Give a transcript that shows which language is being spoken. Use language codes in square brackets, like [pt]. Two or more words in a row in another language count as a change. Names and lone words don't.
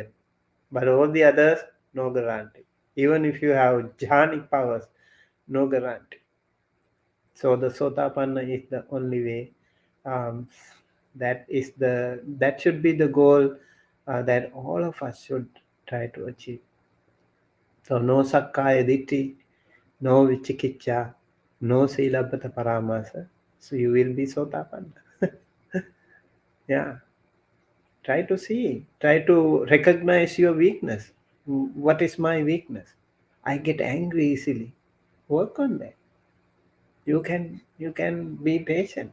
[en] But all the others, no guarantee. Even if you have jhanic powers, no guarantee. So the Sotapanna is the only way. Um, that should be the goal that all of us should try to achieve. So no [pi] sakkaya ditthi, [en] no vichikicha, no [pi] silabhata paramasa. [en] So you will be Sotapanna. Yeah. Try to recognize your weakness. What is my weakness? I get angry easily. Work on that. You can be patient.